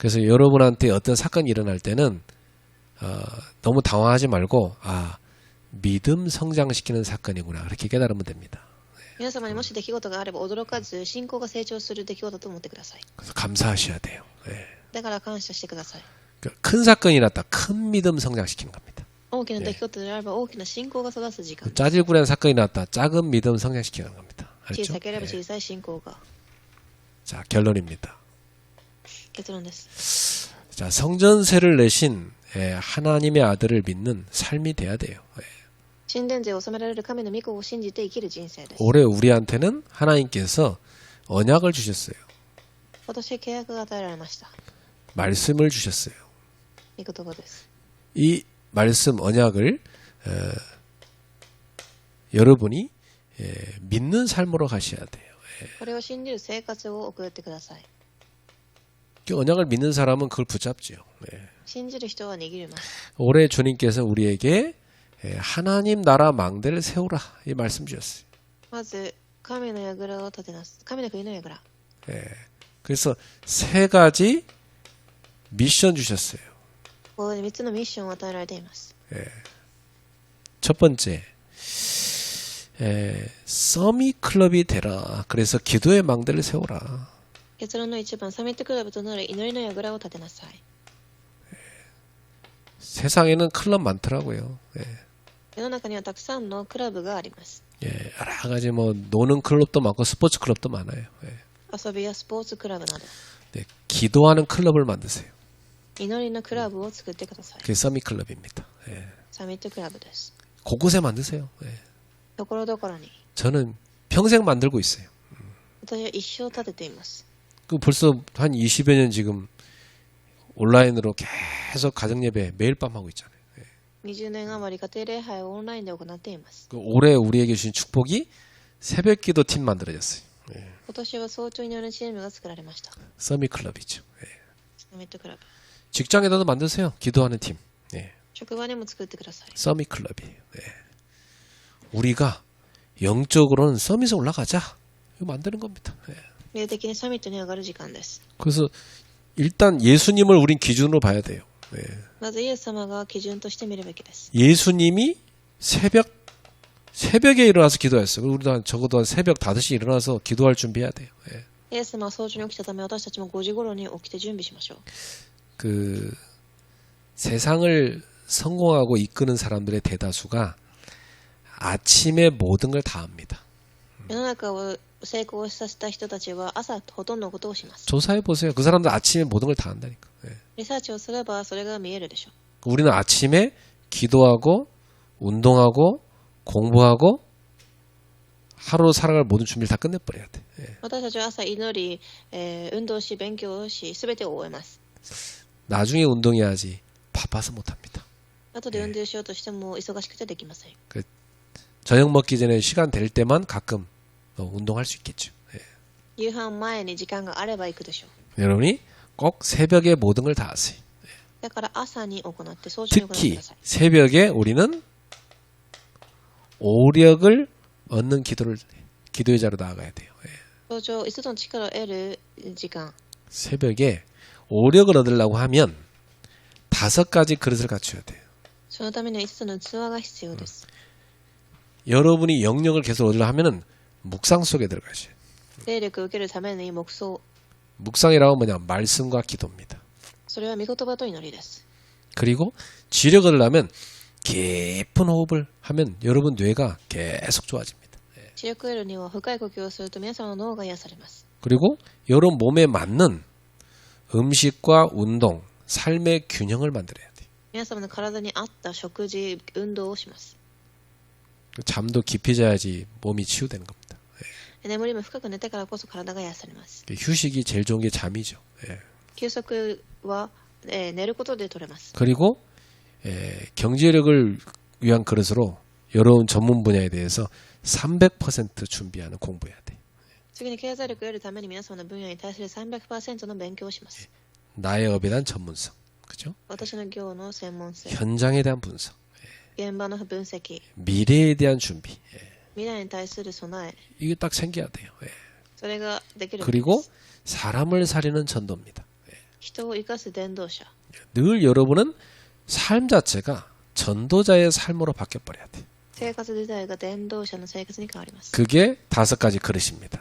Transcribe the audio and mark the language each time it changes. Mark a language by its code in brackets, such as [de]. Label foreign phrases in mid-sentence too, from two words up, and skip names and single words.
[ko] 그래서 여러분한테 어떤 사건이 일어날 때는 너무 당황하지 말고 믿음 성장시키는 사건이구나 그렇게 깨달으면 됩니다. [ja] 皆様にもし出来事があれば驚かず信仰が成長する出来事だと思ってください。 [ko] 그래서 감사하셔야 돼요. 예. [ja] だから感謝してください。 [ko] 그러니까 큰 사건이 났다. 큰 믿음 성장시키는 겁니다. [ja] 大きな出来事であれば大きな信仰が育つ時間。 [ko] 짜질구레한 사건이 났다. 작은 믿음 성장시키는 겁니다. [ja] 小 [ko] 알죠? [ja] さければ [ko] 예. [ja] 小さい信仰が。 [ko] 자, 결론입니다. [ja] 結論です。 [ko] 자, 성전세를 내신 하나님의 아들을 믿는 삶이 돼야 돼요. 예. [ja] 神殿税を納められる神の御子を信じて生きる人生です。 [ko] 올해 우리한테는 하나님께서 언약을 주셨어요. [ja] 今年契約が与えられました。 [ko] 말씀을 주셨어요. [ja] 御言葉です。 [ko] 이 말씀 언약을 여러분이 믿는 삶으로 가셔야 돼요. [ja] これを信じる生活を送ってください。 [ko] 그 언약을 믿는 사람은 그걸 붙잡지요. [ja] 信じる人は握ります。 [ko] 올해 주님께서 우리에게 하나님 나라 망대를 세우라 이 말씀 주셨어요. [ja] まず、神の櫓を立てなす。神の国の櫓。 [ko] 그래서 세 가지 미션 주셨어요. [ja] ここで3つのミッションを与えられています。 [ko] 첫 번째, 서밋 클럽이 되라. 그래서 기도의 망대를 세우라. [ja] 結論の1番、サミットクラブとなる祈りの櫓を立てなさい。 [ko] 세상에는 클럽 많더라고요. [ja] 世の中にはたくさんのクラブがあります。 [ko] 여러 가지 뭐 노는 클럽도 많고 스포츠 클럽도 많아요. [ja] 遊びやスポーツクラブなど、 [ko] 기도하는 클럽을 만드세요. [ja] 祈りのクラブを作ってください。 [ko] 그게 서밋 클럽입니다. [ja] サミットクラブです。 [ko] 곳곳에 만드세요. [ja] ところどころに。 [ko] 저는 평생 만들고 있어요. [ja] 私は一生立てています。 [ko] 그 벌써 한 20여 년 지금 온라인으로 계속 가정예배 매일 밤 하고 있잖아요. [ja] 20 年余り家庭礼拝をオンラインで行っています。 [ko] 올해 우리에게 주신 축복이 새벽 기도 팀 만들어졌어요. [ja] 今年は早朝によるチームが作られました。 [ko] 서밋 클럽이죠. [ja] サミットクラブ。 [ko] 직장에다도 만드세요. 기도하는 팀. [ja] 職場でも作ってください。 [ko] 서밋 클럽이에요. 우리가 영적으로는 서밋에 올라가자. 이거 만드는 겁니다. [ja] 霊的にサミットに上がる時間です。 [ko] 그래서 일단 예수님을 우린 기준으로 봐야 돼요. [ja] まずイエス様が基準として見るべきです。 [ko] 예수님이 새벽에 일어나서 기도했어요. 우리도 적어도 한 새벽 5시 일어나서 기도할 준비해야 돼요. [ja] イエス様は早朝に起きたため私たちも5時頃に起きて準備しましょう。 [ko] 그 세상을 성공하고 이끄는 사람들의 대다수가 아침에 모든 걸 다 합니다. [ja] 世の中を成功させた人たちは朝ほとんどのことをします。 [ko] 조사해 보세요. 그 사람들 아침에 모든 걸 다 한다니까. [ja] リサーチをすればそれが見えるでしょ [ko] 우리는 아침에 기도하고 운동하고 공부하고 하루 살아갈 모든 준비를 다 끝내버려야 돼. [ja] う。私たちは朝祈り、運動し、勉強をし、すべてを終えます。 [ko] 나중에 운동해야지 바빠서 못합니다. [ja] 後で運動しようとしても忙しくてできません。 [ko] 저녁 먹기 전에 시간 될 때만 가끔 운동할 수 있겠죠. [ja] 夕飯前に時間があれば行くでしょう。 [ko] 여러분이 꼭 새벽에 모든 걸 다 하세요. [ja] だから朝に行って早朝に行ってく [ko] 특히 [ja] ださい。 [ko] 새벽에 우리는 오력을 얻는 기도의 자로 나아가야 돼요. [ja] 早朝、5つの力を得る時間。 [ko] 새벽에 오력을 얻으려고 하면 5가지 그릇을 갖춰야 돼요. [ja] そのためには5つの器が必要です。 [ko] 여러분이 영역을 계속 얻으려 하면은 묵상 속에 들어가셔요. [ja] 霊力を受けるために黙想。 [ko] 묵상이라고 뭐냐? 말씀과 기도입니다. [ja] それは御言葉と祈りです。 [ko] 그리고 지력을 얻으려면 깊은 호흡을 하면 여러분 뇌가 계속 좋아집니다. [ja] 知力を得るには深い呼吸をすると皆さんの脳が癒されます。 [ko] 그리고 여러분 몸에 맞는 음식과 운동, 삶의 균형을 만들어야 돼요. [ja] 皆様の体に合った食事、運動をします。 [ko] 잠도 깊이 자야지 몸이 치유되는 겁니다. [ja] 眠りも深く寝てからこそ体が癒されます。 [ko] 휴식이 제일 좋은 게 잠이죠. [ja] 休息は、寝ることで取れます。 [ko] 그리고 경제력을 위한 그릇으로 여러분 전문 분야에 대해서 300% 준비하는 공부해야 돼. [ja] 次に経済力を得るために皆様の分野に対する 300% の勉強をします。 [ko] 나의 업에 대한 전문성, 그죠? [ja] 私の業の専門性、 [ko] 현장에 대한 분석, [ja] 現場の分析、 [ko] 미래에 대한 준비. [ja] 未来に対する備え、 [ko] 이게 딱 생겨야 돼요. [ja] それができる。 [ko] 그리고 사람을 살리는 전도입니다. [ja] 人を生かす伝道者。 [ko] 늘 여러분은 삶 자체가 전도자의 삶으로 바뀌어버려야 돼. [ja] 生活自体が伝道者の生活に変わります。 [ko] 그게 5가지 그릇입니다.